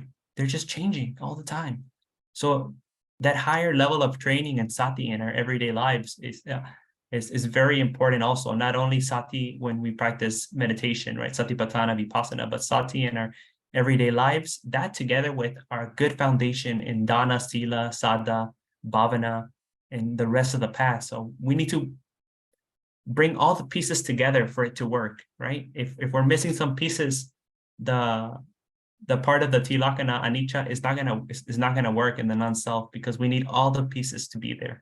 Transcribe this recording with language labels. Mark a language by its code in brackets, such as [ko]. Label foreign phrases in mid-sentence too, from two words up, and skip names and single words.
[en] They're just changing all the time. So that higher level of training and sati in our everyday lives is very important also. Not only sati when we practice meditation, right? [pi] Satipatthana, vipassana, [en] but sati in our everyday lives, that together with our good foundation in [pi] dana, sila, saddha, bhavana, [en] and the rest of the path. So we need to bring all the pieces together for it to work, right? If we're missing some pieces, the part of the [pi] Ti-Lakkhaṇa anicca [en] is not gonna work in the non-self, because we need all the pieces to be there.